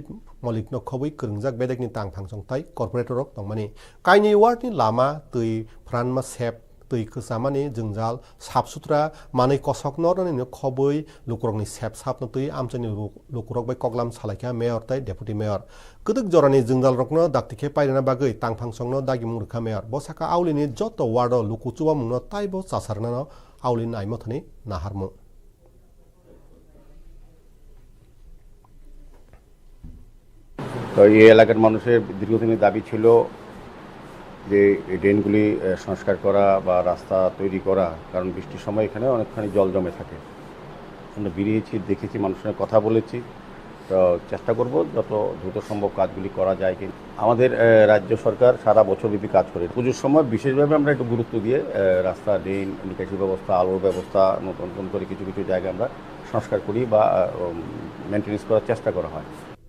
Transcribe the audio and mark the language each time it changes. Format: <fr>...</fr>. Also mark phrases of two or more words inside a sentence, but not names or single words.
<trp>Molik no Kowi Kurnjak Bedek ni Tang Pangsong Tai Corporator of Tongmani Kaini ward ni Lama Tui Pranma Sep Tui kesamani jengjal sap sutra manai kosok norani no khoboi lukurokni sep sap no tui amchani lukurok bai koklam salaika mayor tai</trp> <en>deputy mayor</en> <trp>kuduk jorani jengjal rokno daktike pairana bagai tangphangsong no dagi murkha mayor bosaka aulini joto wardo lukuchuwa mungno taibo chasarna no aulin aimothani naharmu</trp> <bn>তো এই এলাকার মানুষের দীর্ঘদিনের দাবি ছিল যে এই ড্রেনগুলি সংস্কার করা বা রাস্তা তৈরি করা কারণ বৃষ্টির সময় এখানে অনেকখানি জল জমে থাকে আমরা বেরিয়েছি দেখেছি মানুষের কথা বলেছি তো চেষ্টা করব যত দ্রুত সম্ভব কাজগুলি করা যায় কি আমাদের রাজ্য সরকার সারা বছরব্যাপী কাজ করে পুজোর সময় বিশেষভাবে আমরা একটু গুরুত্ব দিয়ে রাস্তা ড্রেন নিকাশি ব্যবস্থা আলোর ব্যবস্থা নতুন নতুন করে কিছু কিছু জায়গা আমরা সংস্কার করি বা মেনটেন্যান্স করার চেষ্টা করা হয়</bn>